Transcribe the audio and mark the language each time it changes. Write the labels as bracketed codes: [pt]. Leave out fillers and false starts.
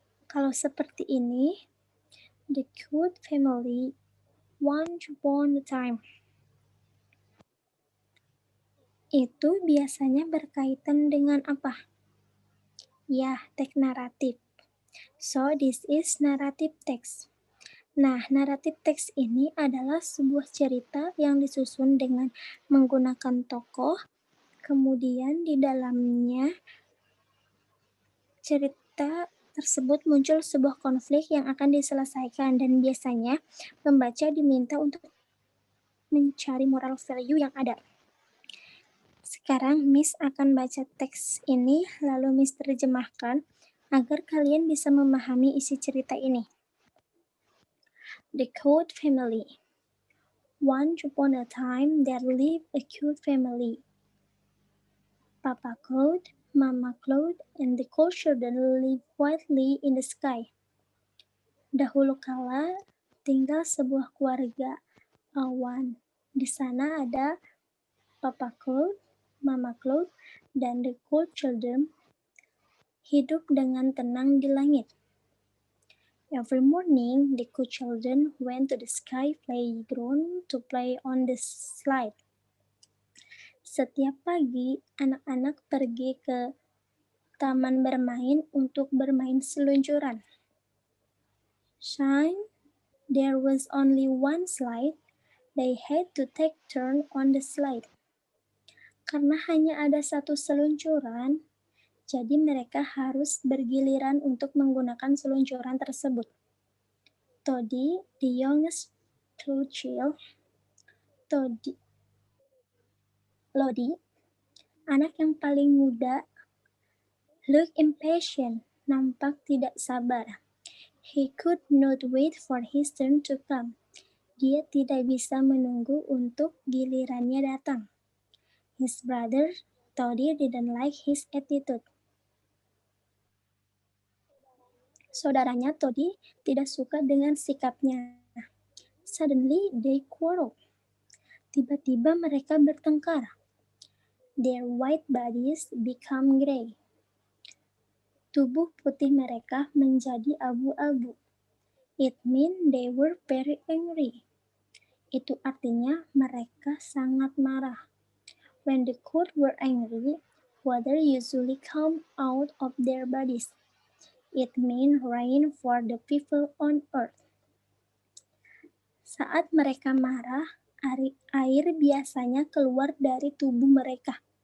[id] Kalau seperti ini, The Good Family, [en] Once Upon a Time. [id] Itu biasanya berkaitan dengan apa? Ya, teks naratif. [en] So, this is narrative text. [id] Nah, narrative text ini adalah sebuah cerita yang disusun dengan menggunakan tokoh, kemudian di dalamnya cerita tersebut muncul sebuah konflik yang akan diselesaikan dan biasanya pembaca diminta untuk mencari moral value yang ada. Sekarang Miss akan baca teks ini lalu Miss terjemahkan agar kalian bisa memahami isi cerita ini. [en] The Cute Family. Once upon a time there lived a cute family. Papa Cloud, Mama Cloud, and the cool children lived quietly in the sky. [id] Dahulu kala tinggal sebuah keluarga awan. Di sana ada Papa Cloud, Mama Cloud, dan the cool children hidup dengan tenang di langit. [en] Every morning, the cool children went to the sky playground to play on the slide. [id] Setiap pagi, anak-anak pergi ke taman bermain untuk bermain seluncuran. [en] Shine, there was only one slide. They had to take turn on the slide. [id] Karena hanya ada satu seluncuran, jadi mereka harus bergiliran untuk menggunakan seluncuran tersebut. Toddy, [en] the youngest child, [id] Lodi, anak yang paling muda, [en] looked impatient, [id] nampak tidak sabar. [en] He could not wait for his turn to come. [id] Dia tidak bisa menunggu untuk gilirannya datang. [en] His brother, Toddy, didn't like his attitude. [id] Saudaranya Toddy tidak suka dengan sikapnya. [en] Suddenly, they quarreled. [id] Tiba-tiba mereka bertengkar. [en] Their white bodies become gray. [id] Tubuh putih mereka menjadi abu-abu. [en] It meant they were very angry. [id] Itu artinya mereka sangat marah. [en] When the cold were angry, water usually come out of their bodies. It meant rain for the people on earth. [id] Saat mereka marah, air biasanya keluar dari tubuh mereka.